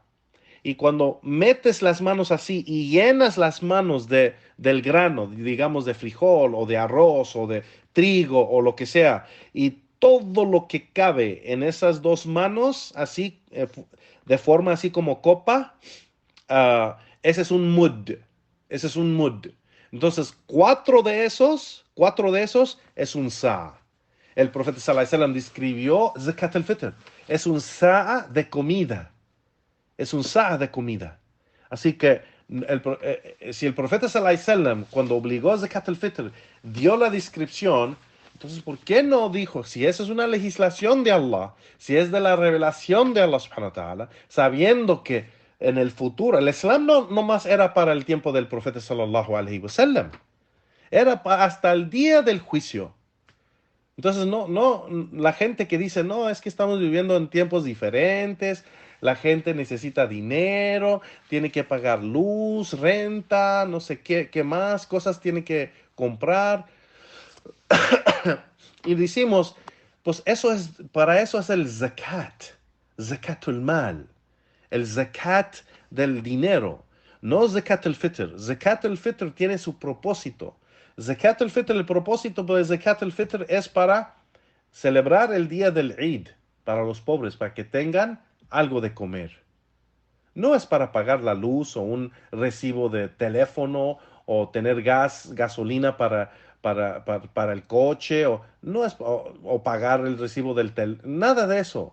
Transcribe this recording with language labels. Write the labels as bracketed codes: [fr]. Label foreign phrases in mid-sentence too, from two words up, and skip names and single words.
[es] Y cuando metes las manos así y llenas las manos del grano, digamos de frijol o de arroz o de trigo o lo que sea, y todo lo que cabe en esas dos manos, así, de forma así como copa, ese es un mud. Ese es un mud. Entonces, 4 de esos es un sa'. El profeta [ar] صلى الله عليه وسلم [es] describió [ar] زكاة الفطر. [es] Es un sa' de comida. Es un sa' de comida. Así que si el profeta [ar] صلى الله عليه وسلم, [es] cuando obligó a [ar] زكاة الفطر, [es] dio la descripción, entonces, ¿por qué no dijo, si esa es una legislación de Allah, si es de la revelación de Allah [ar] سبحانه وتعالى, [es] sabiendo que en el futuro, el Islam no más era para el tiempo del profeta [ar] صلى الله عليه وسلم, [es] era hasta el día del juicio. Entonces, la gente que dice, no, es que estamos viviendo en tiempos diferentes, la gente necesita dinero, tiene que pagar luz, renta, no sé qué más, cosas tiene que comprar. Y decimos, pues para eso es el zakat, [ar] زكاة المال, [es] el zakat del dinero, no [ar] زكاة الفطر. زكاة الفطر [es] tiene su propósito. [ar] زكاة الفطر, [es] el propósito de [ar] زكاة الفطر [es] es para celebrar el día del Eid para los pobres, para que tengan algo de comer. No es para pagar la luz o un recibo de teléfono o tener gasolina para el coche o pagar el recibo del nada de eso.